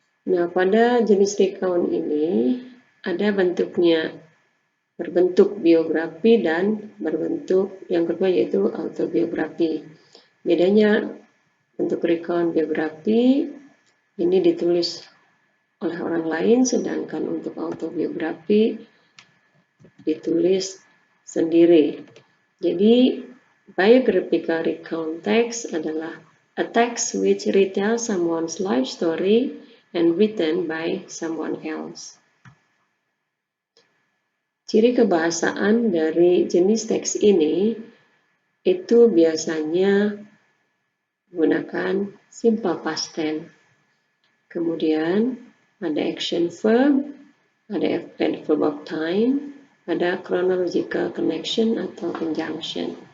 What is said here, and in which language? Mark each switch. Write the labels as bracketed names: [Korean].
[Indonesian] Nah, pada jenis recount ini ada bentuknya berbentuk biografi dan berbentuk yang kedua yaitu autobiografi. Bedanya bentuk recount biografi ini ditulis oleh orang lain, sedangkan untuk autobiografi ditulis sendiri. [English] Jadi, biographical recount text [Indonesian] adalah [English] a text which retells someone's life story and written by someone else. [Indonesian] Ciri kebahasaan dari jenis teks ini itu biasanya menggunakan simple past tense. Kemudian ada action verb, ada adverb of time, ada chronological connection atau conjunction.